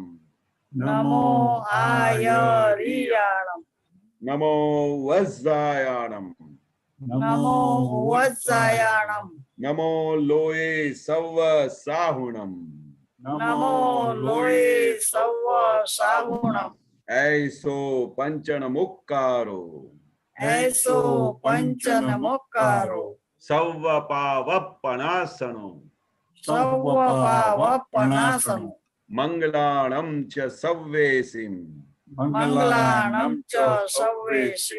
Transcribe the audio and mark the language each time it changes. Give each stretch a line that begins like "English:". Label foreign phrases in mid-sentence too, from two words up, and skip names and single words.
Prakrit languages: નમો આયરિયાણમ. નમો વજ્જાયાણમ. નમો વજ્જાયાણમ. નમો લોએ સવ સાહુણમ. નમો લોએ સવ સાહુણમ. ऐसो पंचन मुक्कारो. ऐसो पंचन मुक्कारो. सव्व पावप्पणासनो. सव्व पावप्पणासनो. मंगलाणं च सव्वेसिं. मंगलाणं च सव्वेसिं.